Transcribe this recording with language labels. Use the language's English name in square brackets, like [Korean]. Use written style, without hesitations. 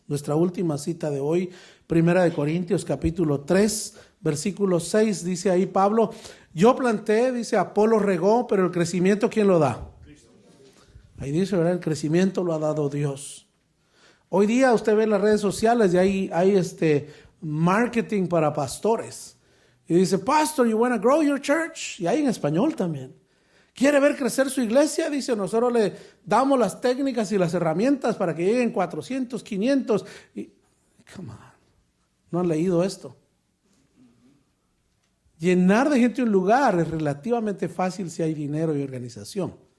[Spanish] Nuestra última cita de hoy, 1 Corintios capítulo 3, versículo 6, dice ahí Pablo: yo planté, dice, Apolo regó, pero el crecimiento, ¿quién lo da? Ahí dice, ¿verdad? El crecimiento lo ha dado Dios. Hoy día usted ve en las redes sociales y hay marketing para pastores. Y dice, [English] Pastor, you want to grow your church? [Spanish] Y hay en español también. ¿Quiere ver crecer su iglesia? Dice, nosotros le damos las técnicas y las herramientas para que lleguen 400, 500. Y, [English] come on, [Spanish] ¿no han leído esto? Llenar de gente un lugar es relativamente fácil si hay dinero y organización.